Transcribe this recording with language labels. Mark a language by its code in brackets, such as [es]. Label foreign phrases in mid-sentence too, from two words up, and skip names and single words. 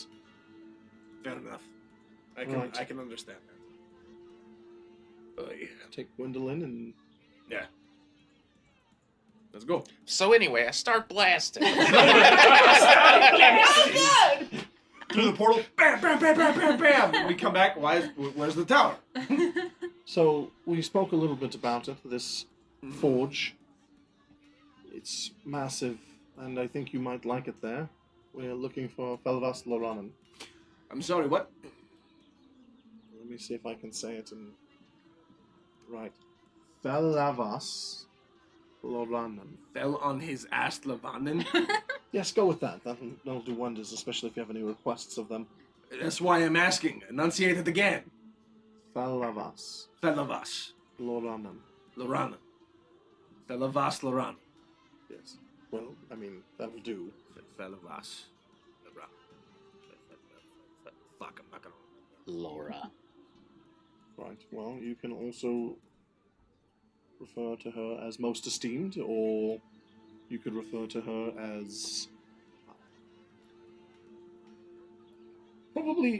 [en] Fair enough. I Right. can understand that. Yeah. Take Gwendolyn and Yeah. Let's go. So anyway, I start blasting. Through the portal, bam, bam, bam, bam, bam, bam. We come back. Where's the tower? So we spoke a little bit about it. This forge. It's massive, and I think you might like it there. We're looking for Felvas Loranen. I'm sorry, what? Let me see if I can say it in right. Felvas Loranen. Fell on his ass, Lavanen. Yes, go with that. That'll do wonders, especially if you have any requests of them. That's why I'm asking. Enunciate it again. Felvas Felavas. Loranen. Lorana. Felavas Lorana. Yes. Well, I mean, that'll do. Felavas. Lorana. Fuck, I'm not gonna... Laura. Right. Well, you can also refer to her as most esteemed, or you could refer to her as probably.